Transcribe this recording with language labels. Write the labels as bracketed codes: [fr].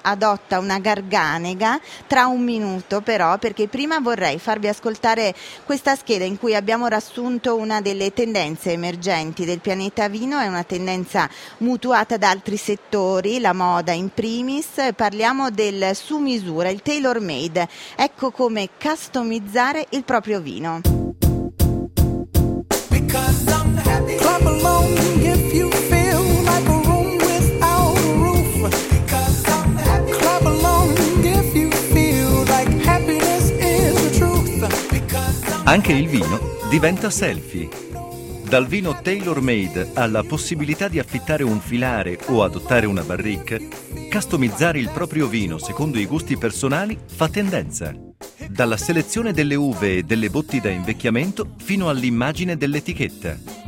[it] Adotta una garganega, tra un minuto però, perché prima vorrei farvi ascoltare questa scheda in cui abbiamo riassunto una delle tendenze emergenti del pianeta vino. È una tendenza mutuata da altri settori, la moda in primis. Parliamo del su misura, il tailor made, ecco come customizzare il proprio vino. [en] Clap along if you feel like a room without a roof. Because I'm happy. Clap along if you feel like happiness is the truth. [it] Anche il vino diventa selfie. Dal vino tailor-made alla possibilità di affittare un filare o adottare una barrique, customizzare il proprio vino secondo i gusti personali fa tendenza. Dalla selezione delle uve e delle botti da invecchiamento fino all'immagine dell'etichetta.